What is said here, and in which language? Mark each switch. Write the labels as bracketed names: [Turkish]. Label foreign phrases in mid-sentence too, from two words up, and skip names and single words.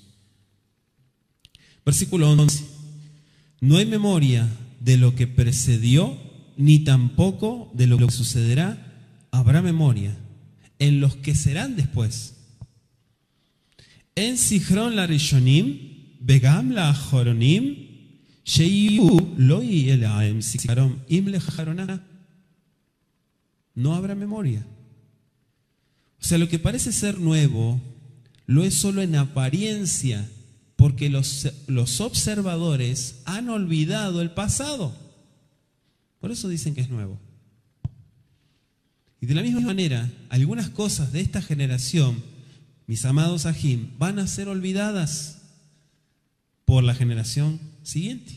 [Spanish] Versículo 11. No hay memoria de lo que precedió, ni tampoco de lo que sucederá. Habrá memoria en los que serán después. [Hebrew] אין זכרון לראשנים וגם לאחרנים שיהיו לא יהיה להם זכרון עם שיהיו לאחרנה. [Spanish] No habrá memoria. O sea, lo que parece ser nuevo lo es solo en apariencia, porque los observadores han olvidado el pasado. Por eso dicen que es nuevo. Y de la misma manera, algunas cosas de esta generación, mis amados Ajim, van a ser olvidadas por la generación siguiente.